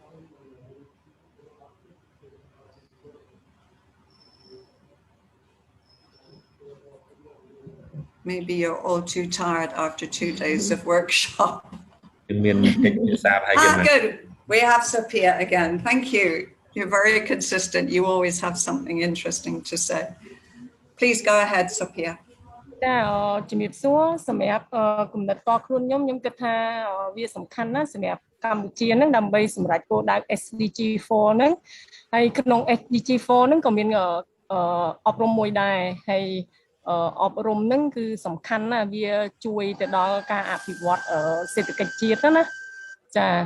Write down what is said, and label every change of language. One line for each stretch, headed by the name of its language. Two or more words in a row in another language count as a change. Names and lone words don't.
English: Maybe you're all too tired after 2 days of workshop. Good. We have Sophia again. Thank you. You're very consistent. You always have something interesting to say. Please go ahead, Sophia.
Khmer: ចាជំរាបសួរសម្រាប់គំនិតតខ្លួនខ្ញុំគិតថាវាសំខាន់ណាស់សម្រាប់កម្ពុជាហ្នឹងដើម្បីសម្រេចគោលដៅ SDG 4 ហ្នឹងហើយក្នុង SDG 4 ហ្នឹងក៏មានអប់រំមួយដែរហើយអប់រំហ្នឹងគឺសំខាន់ណាស់វាជួយទៅដល់ការអភិវឌ្ឍសេដ្ឋកិច្ចជាតិណាចា